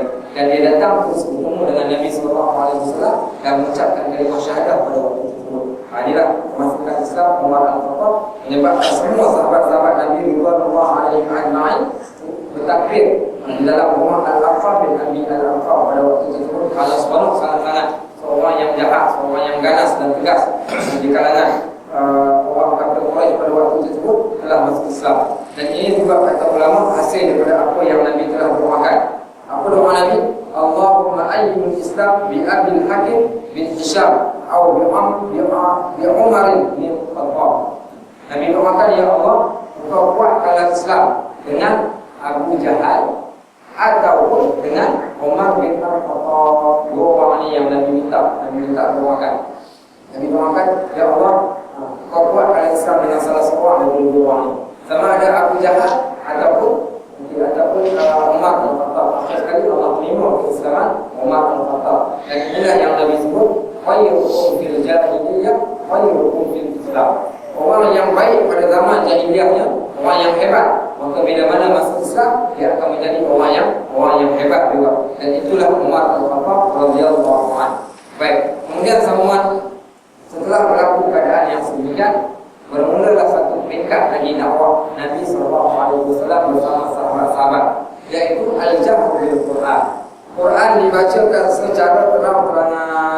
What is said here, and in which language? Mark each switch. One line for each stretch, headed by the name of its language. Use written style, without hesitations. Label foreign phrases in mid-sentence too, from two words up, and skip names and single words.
Malay: Dan dia datang terus bertemu dengan Nabi SAW dan mengucapkan kalimah syahadah pada waktu itu. Inilah kemasukan Islam Umar Al-Khattab menyebabkan semua sahabat-sahabat Nabi
Arabic: رضي الله عنهم
Malay: bertakbir di dalam rumah Al-Arqam bin Abi Al-Arqam pada waktu tersebut. Kalau seronok sangat-sangat, seorang yang jahat, seorang yang ganas dan tegas di kalangan orang kafir Quraisy pada waktu tersebut telah masuk Islam. Dan ini juga kata ulama hasil daripada apa yang Nabi telah doakan. Apa doa Nabi?
Arabic: اللهم أعز الإسلام بأبي الحكم بن هشام atau بعمر بن الخطاب.
Malay: Nabi doakan, ya Allah, engkau kuatkanlah Islam dengan Abu Jahal ataupun dengan Umar bin Khattab. Dua orang ini yang Nabi minta doakan. Nabi doakan, ya Allah, kau kuatkan Islam dengan salah seorang dari dua orang ini. Sama ada Abu Jahal ataupun Umar bin Khattab. Akhir sekali Allah menerima keislaman Umar bin Khattab. Dan inilah yang Nabi sebut
Arabic: خياركم في الجاهلية خياركم في الإسلام.
Malay: Orang yang baik pada zaman jahiliyahnya, orang yang hebat, maka bila mana masuk Islam, dia akan menjadi orang yang hebat juga. Dan itulah Umar Al-Khattab
Arabic: رضي الله عنه.
Malay: Baik, kemudian sambungan setelah berlaku keadaan yang sedemikian, bermulalah satu peringkat lagi dakwah Nabi SAW bersama sahabat-sahabat, yaitu
Arabic: الجهر بالقرآن.
Malay: Quran dibacakan secara terang-terangan.